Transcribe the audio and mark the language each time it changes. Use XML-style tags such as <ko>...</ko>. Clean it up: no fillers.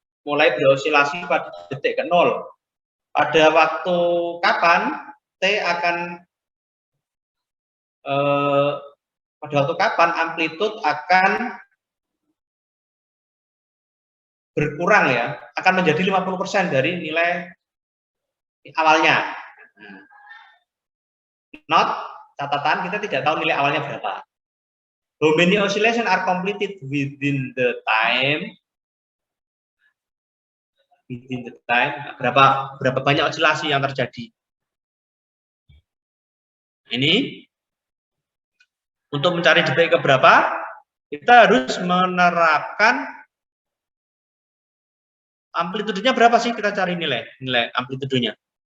<id>Mulai beroscilasi pada detik ke 0. Pada waktu kapan T akan pada waktu kapan amplitude akan berkurang ya, akan menjadi 50% dari nilai awalnya. Not, catatan, kita tidak tahu nilai awalnya berapa.</id> <en>How many oscillation are completed within the time? Within the time,</en> <id>berapa banyak oscilasi yang terjadi? Ini untuk mencari detik keberapa, kita harus menerapkan amplitudenya berapa sih, kita cari nilai amplitudenya.</id>